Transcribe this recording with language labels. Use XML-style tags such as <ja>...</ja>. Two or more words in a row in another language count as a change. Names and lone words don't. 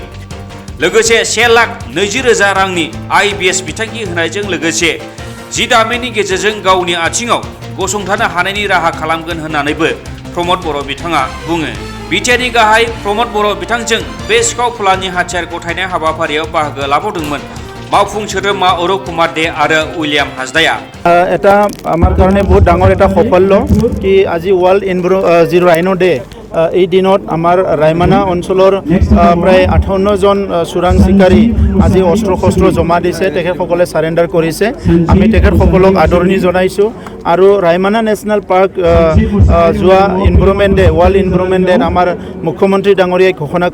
<brx>लोगोसे 1,20,000 रांनि IBS बिथांखि होनायजों लोगोसे 10 दाननि गेजेरजों गावनि आथिङाव गसंथानो हानायनि राहा खालामगोन होननानैबो प्रमद बर' बिथाङा बुङो। बिटिआरनि गाहाय प्रमद बर' बिथांजों बे सिखाव फलाननि हाथियार गथायनाय हाबाफारियाव बाहागो लाबावदोंमोन मावफुं सोद्रोमा अरुप कुमार दे आरो उइलियाम हाजदाया।</brx> <as>এটা আমার কারণে বহুত ডাঙর এটা সাফল্য কি আজি</as> <en>World Zero Rhino Day</en> <as>এই দিনত আমার রায়মানা অঞ্চলৰ প্ৰায় 58 জন চোৰাং চিকাৰী আজি অস্ত্ৰ শস্ত্ৰ জমা দিছে, তেখেতসকলে সাৰেণ্ডাৰ কৰিছে। আমি তেখেতসকলক আদৰণি জনাইছোঁ আৰু ৰায়মানা নেশ্যনেল পাৰ্ক যোৱা</as> <en>Environment Day World Environment Day</en> <as>আমাৰ মুখ্যমন্ত্ৰী ডাঙৰীয়াই ঘোষণা</as>